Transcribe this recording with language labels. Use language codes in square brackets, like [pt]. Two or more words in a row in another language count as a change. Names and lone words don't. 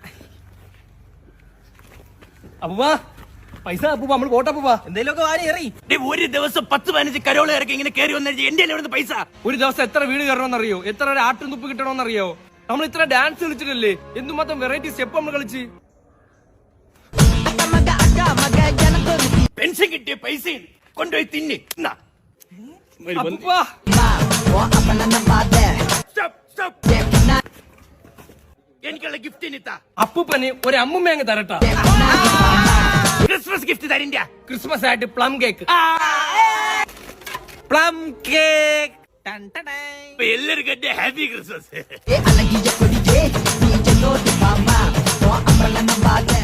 [ml] അപ്പൂപ്പാ പൈസ. അപ്പൂപ്പാ നമ്മള് പോട്ടെ. അപ്പൂപ്പാ എന്തെങ്കിലുമൊക്കെ വാരി എറി. ഒരു ദിവസം 10-15 കരോള് ഇറക്കി ഇങ്ങനെ കയറി വന്നു എന്റെ എവിടെ പൈസ? ഒരു ദിവസം എത്ര വീട് കയറണമെന്നറിയോ? എത്ര ഒരു ആട്ടും തുപ്പ് കിട്ടണമെന്നറിയോ? നമ്മൾ ഇത്ര ഡാൻസ് കളിച്ചിട്ടല്ലേ? എന്തുമാത്രം [en] variety step [ml] നമ്മൾ കളിച്ച്. [ta] அக்கா மக ஜனக்குருத்தி [ml] പെൻഷൻ കിട്ടിയ പൈസ കൊണ്ടുപോയി തിന്നി. അപ്പൂപ്പാ [ta] ஓ அப்பன நம்பாத [ml] എനിക്കുള്ള ഗിഫ്റ്റ് ഇനിത്താ. അപ്പൂപ്പന് ഒരു അമ്മുമ്മ അങ്ങ് തരട്ടാ. [en] Christmas gift [ml] തരില്ല. ക്രിസ്മസ് ആയിട്ട് [en] plum cake. plum cake. [ml] എല്ലാവർക്കും എന്റെ [en] happy Christmas. [ta] அழகிய கொடியே நீ ஜனோடு பாமா ஓ அப்பன நம்பாத